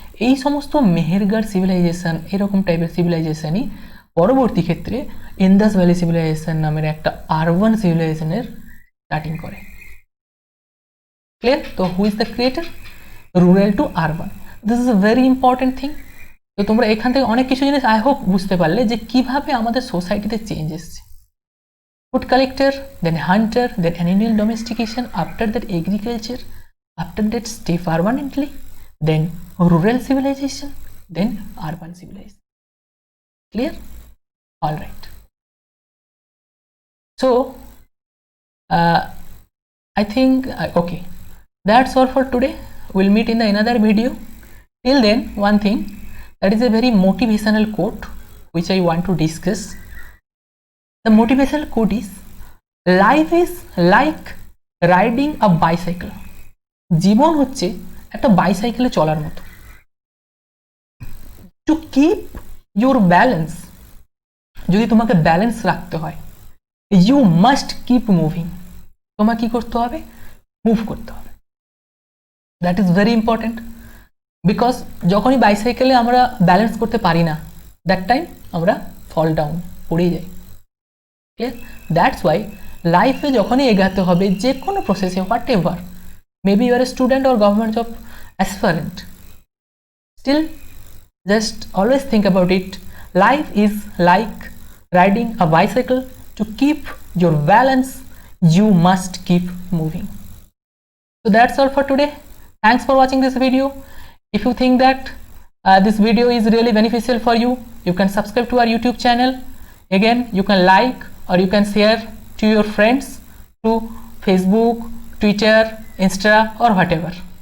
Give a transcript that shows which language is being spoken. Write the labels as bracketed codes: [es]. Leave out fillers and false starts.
[bn] এই সমস্ত মেহেরগড় সিভিলাইজেশন, এরকম টাইপের সিভিলাইজেশনই পরবর্তী ক্ষেত্রে ইন্দাস ভ্যালি সিভিলাইজেশন নামের একটা আরবান সিভিলাইজেশনের স্টার্টিং করে। ক্লিয়ার? তো [en] Who is the creator? [bn] Rural two urban, [en] This is a very important thing. [bn] তো তোমরা এখান থেকে অনেক কিছু জিনিস [en] I hope [bn] বুঝতে পারলে যে কিভাবে আমাদের সোসাইটিতে চেঞ্জ এসছে। [en] Food collector, then hunter, then animal domestication, after that agriculture, after that stay permanently, then rural civilization, then urban civilization. Clear? All right. So I think okay, that's all for today. We'll meet in another video. Till then, one thing, that is a very motivational quote which I want to discuss. The motivational quote is, life is like riding a bicycle. [bn] জীবন হচ্ছে একটা বাইসাইকেলে চলার মতো। [en] to keep your balance, [bn] যদি তোমাকে balance রাখতে হয়, [en] you must keep moving, [bn] তোমাকে কি করতে হবে? মুভ করতে হবে। [en] that is very important, because [bn] যখনই বাইসাইকেলে আমরা ব্যালেন্স করতে পারি না, দ্যাট টাইম আমরা ফল ডাউন, পড়ে যাই। ক্লিয়ার? [en] that's why [bn] লাইফে যখনই এগাতে হবে, যে কোনো প্রসেসে, [en] Whatever, maybe you are a student or government job aspirant, still just always think about it, life is like riding a bicycle, to keep your balance you must keep moving. So that's all for today. Thanks for watching this video. If you think that this video is really beneficial for you, you can subscribe to our YouTube channel. Again, you can like or you can share to your friends to Facebook, Twitter, Insta or whatever.